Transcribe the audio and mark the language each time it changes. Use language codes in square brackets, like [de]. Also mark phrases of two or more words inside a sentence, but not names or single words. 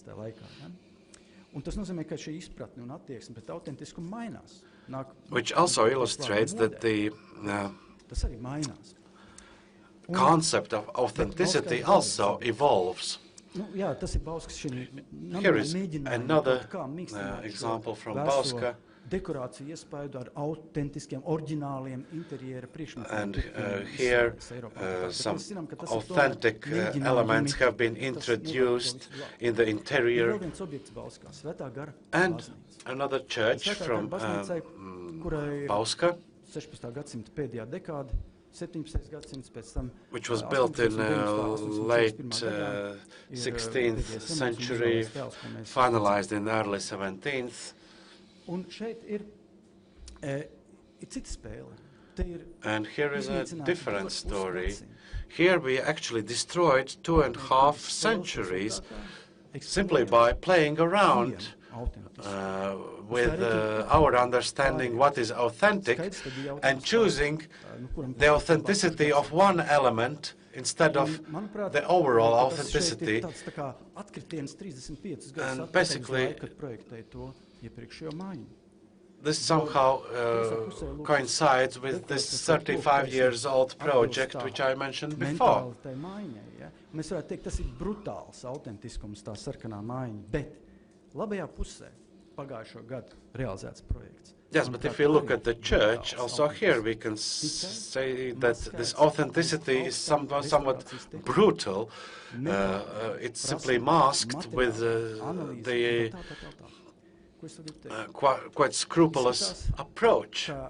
[en] Which also illustrates that the concept of authenticity also evolves. Here is another example from Bauska, [lv] dekorāciju iespaidu ar autentiskiem, oriģināliem interjera priekšmetiem. [en] And here some authentic elements have been introduced in the interior. And another church from Bauska, [lv] 16. gadsimta pēdējā dekāde, 17. gadsimts pēc tam, [en] which was built in late 16th century, finalized in early 17th. [lv] Un šeit ir cita spēle. [en] And here is a different story. Here we actually destroyed 2.5 centuries simply by playing around with our understanding what is authentic and choosing the authenticity of one element instead of the overall authenticity. And basically, this somehow coincides with this 35-year-old project which I mentioned before. [lv] Mēs varētu teikt, tas ir brutāls autentiskums, tā sarkanā maiņa, bet labajā pusē pagājušo gadu realizēts projekts. [en] Yes, but if we look at the church, also here we can say that this authenticity is somewhat brutal. It's simply masked with the quite scrupulous approach.